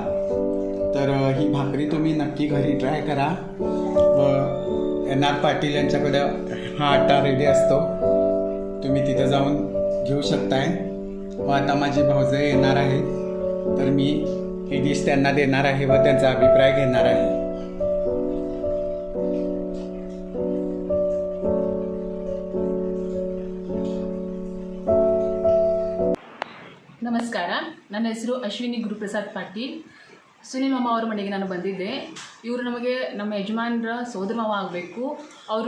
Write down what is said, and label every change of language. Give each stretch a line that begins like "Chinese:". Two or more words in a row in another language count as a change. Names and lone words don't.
Marathi: तर ही भाकरी तुम्ही नक्की घरी ट्राय करा. व NR पाटील यांच्याकडं हा आटा रेडी असतो, तुम्ही तिथं जाऊन घेऊ शकताय. व आता माझी भाऊजय येणार आहे, तर मी ही डिश त्यांना देणार आहे व त्यांचा अभिप्राय घेणार आहे.
Kannada: ನಮಸ್ಕಾರ. ನನ್ನ ಹೆಸರು ಅಶ್ವಿನಿ ಗುರುಪ್ರಸಾದ್ ಪಾಟೀಲ್. ಸುನಿಲ್ ಮಾಮ ಅವರ ಮನೆಗೆ ನಾನು ಬಂದಿದ್ದೆ. ಇವರು ನಮಗೆ ನಮ್ಮ ಯಜಮಾನರ ಸೋದರ ಮಾವ ಆಗಬೇಕು.